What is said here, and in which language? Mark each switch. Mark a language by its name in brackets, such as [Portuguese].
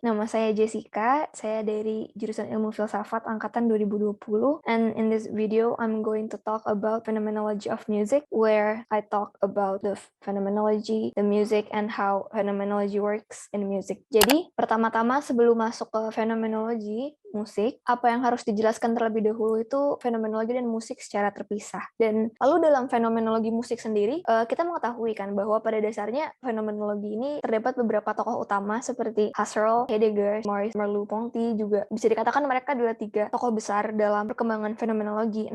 [Indonesian] Nama saya Jessica, saya dari jurusan Ilmu Filsafat angkatan 2020. [English] And in this video, I'm going to talk about phenomenology of music, where I talk about the phenomenology, the music, and how phenomenology works in music. [Indonesian] Jadi, pertama-tama sebelum masuk ke fenomenologi musik, apa yang harus dijelaskan terlebih dahulu itu fenomenologi dan musik secara terpisah. Dan lalu dalam fenomenologi musik sendiri, kita mengetahui kan bahwa pada dasarnya fenomenologi ini terdapat beberapa tokoh utama seperti Husserl, Heidegger, Maurice Merleau-Ponty, juga bisa dikatakan mereka adalah tiga tokoh besar dalam perkembangan fenomenologi.